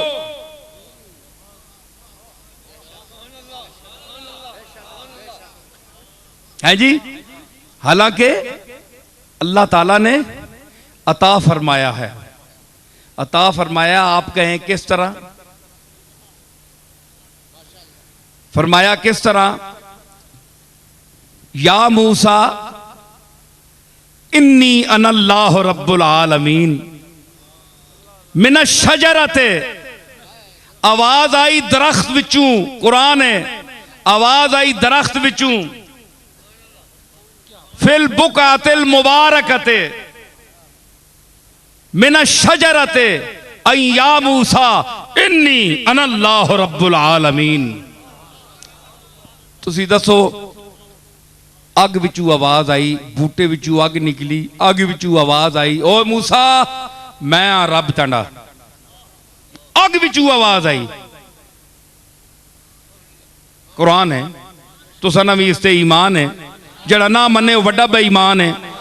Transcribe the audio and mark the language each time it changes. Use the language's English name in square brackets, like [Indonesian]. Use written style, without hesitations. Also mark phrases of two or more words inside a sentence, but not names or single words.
[Urdu] ہے جی، حالانکہ اللہ تعالیٰ نے عطا فرمایا ہے. عطا فرمایا، آپ کہیں کس طرح فرمایا? کس طرح? [Arabic] يا موسى إني أنا الله رب العالمين من الشجرة. [Punjabi] آواز آئی درخت وچوں، قرآن ہے، آواز آئی درخت وچوں, [Arabic] في البقعة المباركة من الشجرة يا موسى إني أنا الله رب العالمين. [Punjabi] تسی دسو، اگ وچوں آواز آئی، بوٹے وچوں اگ نکلی، اگ وچوں آواز آئی، او موسیٰ میں رب تیرا. اگ وچوں آواز آئی، قرآن ہے، تساں نوں وی اس تے ایمان ہے، جیہڑا نہ منے او وڈا بے ایمان ہے.